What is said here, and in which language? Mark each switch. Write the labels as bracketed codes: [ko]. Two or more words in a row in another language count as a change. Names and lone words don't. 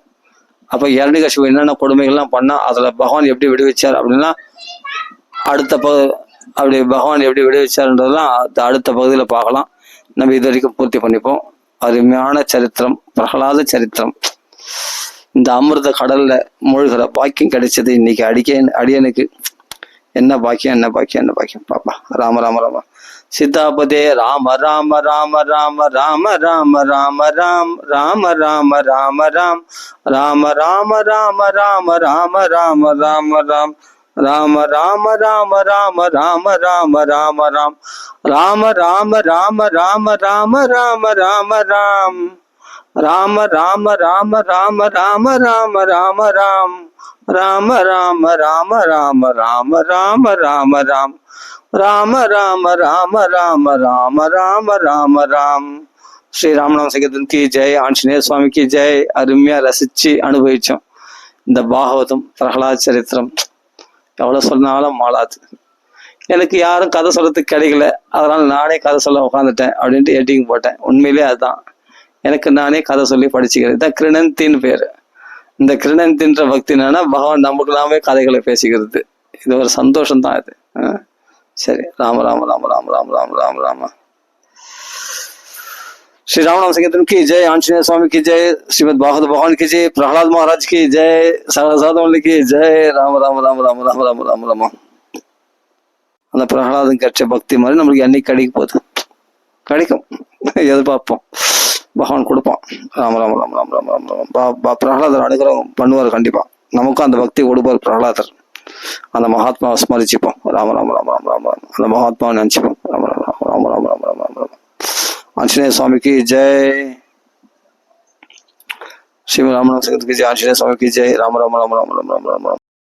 [ta] அப்ப ஹிரண்யகசிபு என்னென்ன கொடுமைகள்லாம் பண்ணா அதுல பகவான் எப்படி விடுவிச்சார் அப்படின்னா அப்படி பகவான் எப்படி விடுவிச்சார்ன்றதெல்லாம் அடுத்த பகுதியில பார்க்கலாம். நம்ம இது வரைக்கும் பூர்த்தி பண்ணிப்போம். அருமையான சரித்திரம் பிரகலாத சரித்திரம். இந்த அமிர்த கடல்ல மூழ்கிற பாக்கியம் கிடைச்சது இன்னைக்கு அடியனுக்கு. என்ன பாக்கியம் பாப்பா. ராம ராம ராம சீதாபதே ராம ராம ராம ராம ராம ராம ராம ராம் ராம ராம ராம ராம் ராம ராம ராம ராம ராம ராம ராம ராம் ராம ராம ராம ராம ராம ராம ராம ராம் ராம ராம ராம ராம ராம ராம ராம ராம் ராம ராம ராம ராம ராம ராம ராம ராம் ராம ராம ராம ராம ராம ராம ராம ராம் ராம ராம ராம ராம ராம ராம ராம ராம். [hi] श्री रामनाम संकीर्तन की जय आंजनेय स्वामी की जय. [ta] அருமையா ரசிச்சு அனுபவிச்சோம் இந்த பாகவதம் பிரகலாத சரித்திரம். எவ்வளவு சொன்னாலும் மாளாது. எனக்கு யாரும் கதை சொல்றதுக்கு கிடைக்கல, அதனால நானே கதை சொல்ல உட்காந்துட்டேன் அப்படின்ட்டு எட்டிங் போட்டேன். உண்மையிலே அதுதான். எனக்கு நானே கதை சொல்லி படிச்சுக்கிறேன். இதான் கிருணந்தின்னு பேரு. இந்த கிருணந்தின்ற பக்தி என்னன்னா பகவான் நமக்கு நாமே கதைகளை பேசிக்கிறது. இது ஒரு சந்தோஷம் தான் இது. சரி. ராம ராம ராம ராம ராம ராம ராம ராம. [hi] श्री रामनाम संकीर्तन की जय. आंजनेय स्वामी की जय. श्रीमद भागवत भगवान की जय. प्रहलाद महाराज की जय. साधु की जय. राम राम राम राम राम राम राम राम. [ta] அந்த பிரகலாதன் கிடைச்ச பக்தி மாதிரி நம்மளுக்கு என்னைக்கு கிடைக்கும் எதிர்பார்ப்போம். பகவான் கொடுப்பான். ராம ராம ராம ராம ராம ராம ராம. பிரகலாதர் அனுகிரகம் பண்ணுவார் கண்டிப்பா. நமக்கும் அந்த பக்தி கொடுப்பார் பிரகலாதர். அந்த மகாத்மாவை ஸ்மரிச்சுப்போம். ராம ராம ராம ராம ராம. அந்த மகாத்மாவை நினைச்சுப்போம். ராம ராம ராம ராம ராம ராம ராம. [hi] आंजनेय स्वामी की जय। श्री राम की जय। आंजनेय स्वामी की जय। राम राम राम राम राम राम राम राम।